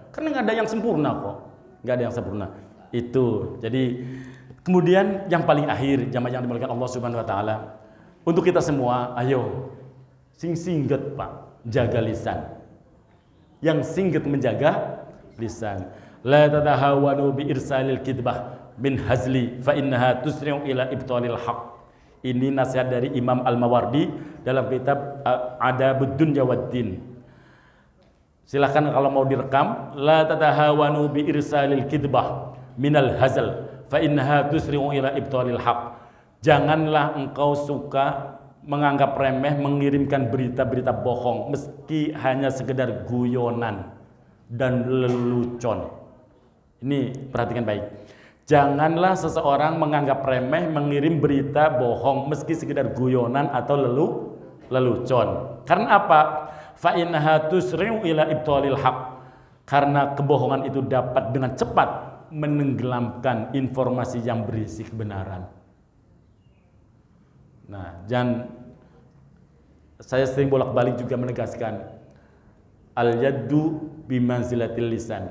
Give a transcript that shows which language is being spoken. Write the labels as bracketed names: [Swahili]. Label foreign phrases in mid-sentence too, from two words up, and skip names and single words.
[Indonesian] Karena nggak ada yang sempurna kok, nggak ada yang sempurna. Itu. Jadi kemudian yang paling akhir, jamaah yang dimuliakan Allah [Arabic] سبحانه وتعالى, [Indonesian] untuk kita semua, ayo singget Pak, jaga lisan. Yang singget menjaga lisan. [Arabic] لا تتهاونوا بإرسال الكذبة من الهزل فإنها تسرع إلى إبطال الحق. [Indonesian] Ini nasihat dari Imam Al-Mawardi dalam kitab Adabud Dunya Waddin. Silahkan kalau mau direkam, [Arabic] لا تتهاونوا بإرسال الكذبة من الهزل فإنها تسرع إلى إبطال الحق. [Indonesian] Janganlah engkau suka menganggap remeh mengirimkan berita-berita bohong meski hanya sekedar guyonan. dan lelucon. Ini perhatikan baik. Janganlah seseorang menganggap remeh mengirim berita bohong meski sekedar guyonan atau lelucon. Karena apa? [Arabic] فإنها تسرع إلى إبطال الحق. [Indonesian] Karena kebohongan itu dapat dengan cepat menenggelamkan informasi yang berisi kebenaran. Nah, saya sering bolak-balik juga menegaskan [Arabic] اليد بمنزلة اللسان.